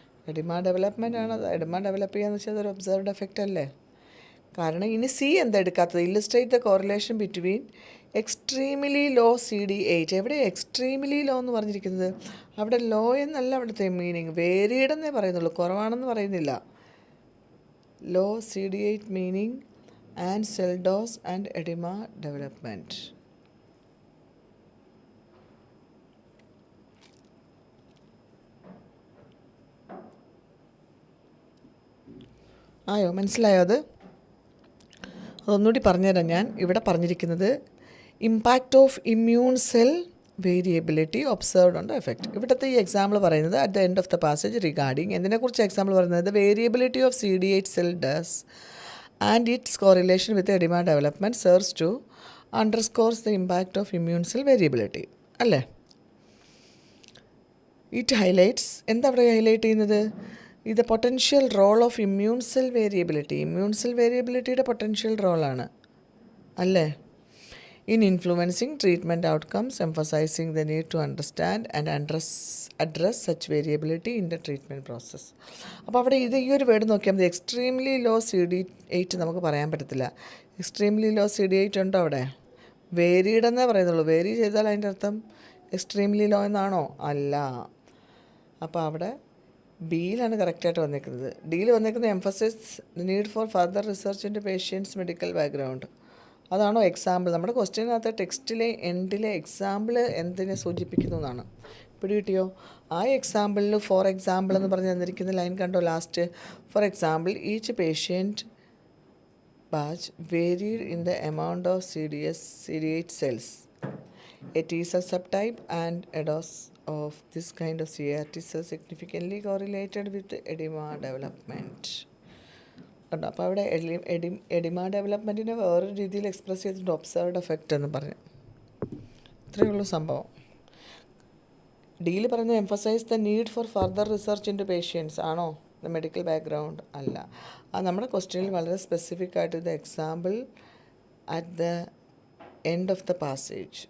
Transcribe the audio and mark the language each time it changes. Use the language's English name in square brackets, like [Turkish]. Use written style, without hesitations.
[Malayalam] Oedema development ആണ്. Oedema develop ചെയ്യാന്ന് വെച്ചാൽ അതൊരു ഒബ്സർവ്ഡ് എഫക്റ്റ് അല്ലേ. കാരണം ഇനി സി എന്താ എടുക്കാത്തത്? [English] Illustrate the correlation between extremely low CD8. [Malayalam] എവിടെ എക്സ്ട്രീംലി ലോ എന്ന് പറഞ്ഞിരിക്കുന്നത്? അവിടെ ലോ എന്നല്ല അവിടുത്തെ മീനിങ്, വേരിയഡ് എന്നേ പറയുന്നുള്ളൂ, കുറവാണെന്ന് പറയുന്നില്ല. [English] Low CD8 meaning and cell dose and edema development. [Malayalam] ആയോ, മനസ്സിലായോ? അതൊന്നുകൂടി പറഞ്ഞുതരാം ഞാൻ. ഇവിടെ പറഞ്ഞിരിക്കുന്നത് [English] Impact of immune cell variability observed on the effect. [Malayalam] ഇവിടുത്തെ ഈ എക്സാമ്പിൾ പറയുന്നത് [English] at the end of the passage regarding [Malayalam] എന്തിനെക്കുറിച്ച് example പറയുന്നത്? [English] The variability of CD8 cell does and its correlation with edema development serves to underscores the impact of immune cell variability അല്ലേ. It highlights, [Malayalam] എന്താ അവിടെ highlight ചെയ്യുന്നത്? ഇത് [English] Potential role of immune cell variability. [Malayalam] Immune cell വേരിയബിലിറ്റിയുടെ potential റോളാണ് അല്ലേ. [English] In influencing treatment outcomes, emphasizing the need to understand and address such variability in the treatment process. [Malayalam] അപ്പോൾ അവിടെ ഇത് ഈ ഒരു വേർഡ് നോക്കിയാൽ മതി. എക്സ്ട്രീംലി ലോ CD8 നമുക്ക് പറയാൻ പറ്റത്തില്ല. എക്സ്ട്രീംലി ലോ CD8 ഉണ്ടോ അവിടെ? വേരീഡ് എന്നേ പറയുന്നുള്ളൂ. വേരി ചെയ്താൽ അതിൻ്റെ അർത്ഥം എക്സ്ട്രീംലി ലോ എന്നാണോ? അല്ല. അപ്പോൾ അവിടെ ബിയിലാണ് കറക്റ്റായിട്ട് വന്നിരിക്കുന്നത്. ഡിയിൽ വന്നിരിക്കുന്നത് [English] Emphasis the need for further research in to patients medical background. [Malayalam] അതാണോ എക്സാമ്പിൾ? നമ്മുടെ ക്വസ്റ്റ്യനകത്ത് ടെക്സ്റ്റിലെ എൻഡിലെ എക്സാമ്പിൾ എന്തിനെ സൂചിപ്പിക്കുന്നു എന്നാണ്. പിടികിട്ടിയോ? ആ എക്സാമ്പിളിൽ ഫോർ എക്സാമ്പിൾ എന്ന് പറഞ്ഞ് തന്നിരിക്കുന്ന ലൈൻ കണ്ടോ last? [English] For example each patient batch varied in the amount of CD8 cells. A T cell subtype and a dose of this kind of CAR-T cell significantly correlated with edema development. [Malayalam] കണ്ടോ, അപ്പോൾ അവിടെ oedema ഡെവലപ്മെൻറ്റിനെ വേറൊരു രീതിയിൽ express ചെയ്തിട്ടുണ്ട്, observed effect എന്ന് പറഞ്ഞു. ഇത്രയേ ഉള്ളൂ സംഭവം. ഡിയിൽ പറയുന്നത് [English] Emphasise the need for further research in to patients ആണോ? The medical background [Malayalam] അല്ല. അത് നമ്മുടെ ക്വസ്റ്റ്യനിൽ വളരെ സ്പെസിഫിക് ആയിട്ട് ഇത് [English] Example at the end of the passage.